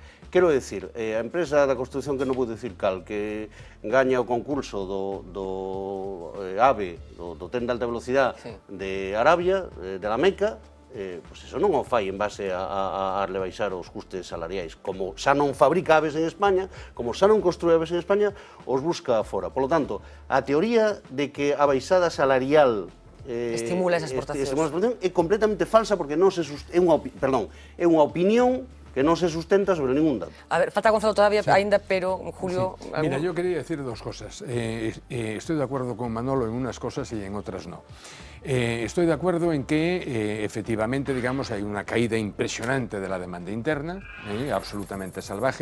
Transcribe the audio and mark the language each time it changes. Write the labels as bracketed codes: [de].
[gl] Quero decir, a empresa da construcción, que non vou dicir cal, que gaña o concurso do AVE, do tren de alta velocidade de Arabia, de la Meca, pois eso non o fai en base a rebaixar os custes salariais. Como xa non fabrica aves en España, como xa non construe aves en España, os busca fora. [es] Por lo tanto, [gl] a teoría de que a baixada salarial estimula esa exportación é completamente falsa, porque é unha opinión que non se sustenta sobre ningún dato. [es] A ver, falta Gonzalo todavía ainda, pero Julio... Sí. Mira, yo quería decir dos cosas. Estoy de acuerdo con Manolo en unas cosas y en otras no. Estoy de acuerdo en que efectivamente, digamos, hay una caída impresionante de la demanda interna, absolutamente salvaje.